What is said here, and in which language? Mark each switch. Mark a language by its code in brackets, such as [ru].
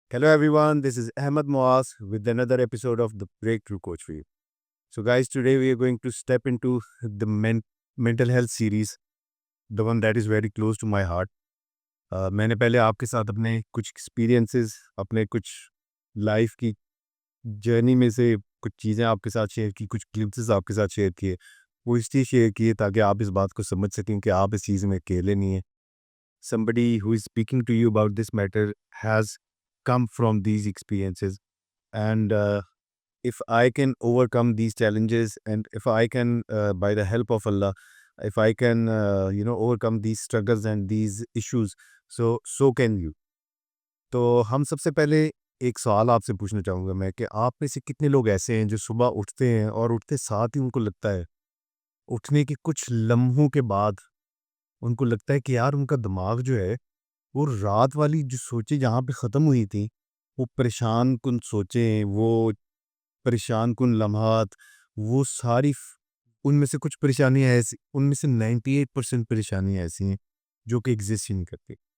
[en] Hello everyone, this is Ahmed Moaz with another episode of the Breakthrough Coach for you. So guys, today we are going to step into the mental health series, the one that is very close to my heart. [hi] मैंने पहले आपके साथ अपने कुछ experiences, अपने कुछ life की journey में से कुछ चीज़ें आपके साथ शेयर की, कुछ ग्लिम्पसेस आपके साथ शेयर किए। वो इसलिए शेयर किए ताकि आप इस बात को समझ सकें कि आप इस चीज़ में अकेले नहीं हैं। [en] Somebody who is speaking to you about this matter has come from these experiences, and if I can overcome these challenges, and if I can, by the help of Allah, if I can, overcome these struggles and these issues, so can you. [hi] तो हम सबसे पहले एक सवाल आपसे पूछना चाहूँगा मैं कि आप में से कितने लोग ऐसे हैं जो सुबह उठते हैं और उठते साथ ही उनको लगता है, उठने के कुछ लम्हों के बाद उनको लगता है कि यार उनका दिमाग जो है वो रात वाली जो सोचें जहाँ पे ख़त्म हुई थी, वो परेशान कुन सोचें, वो परेशान कुन लम्हात, वो सारी उनमें से कुछ परेशानियाँ ऐसी, उनमें से 98% परेशानियाँ ऐसी हैं जो कि एग्ज़िस्ट ही नहीं करती।